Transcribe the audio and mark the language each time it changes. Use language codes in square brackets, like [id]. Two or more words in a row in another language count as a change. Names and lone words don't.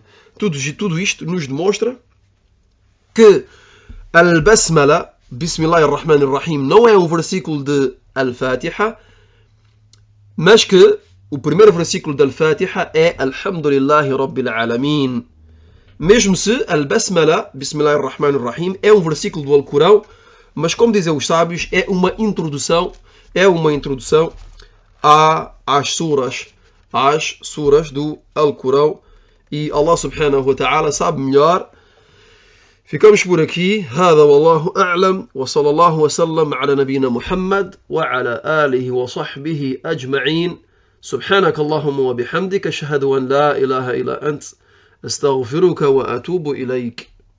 [pt] Tudo isto nos demonstra que Al-Basmala, Bismillahirrahmanirrahim, não é um versículo de Al-Fatiha, mas que o primeiro versículo da Al-Fatiha é [ar] الحمد لله رب العالمين. [pt] Mesmo se Al-Basmala, Bismillahirrahmanirrahim, é um versículo do Alcorão, mas como dizem os sábios, é uma introdução às suras do Alcorão, e Allah [ar] سبحانه وتعالى [pt] sabe melhor. Ficamos por aqui. [ar] هذا والله أعلم وصلى الله وسلم على نبينا محمد وعلى آله وصحبه أجمعين. سبحانك اللهم وبحمدك أشهد أن لا إله إلا أنت أستغفرك وأتوب إليك.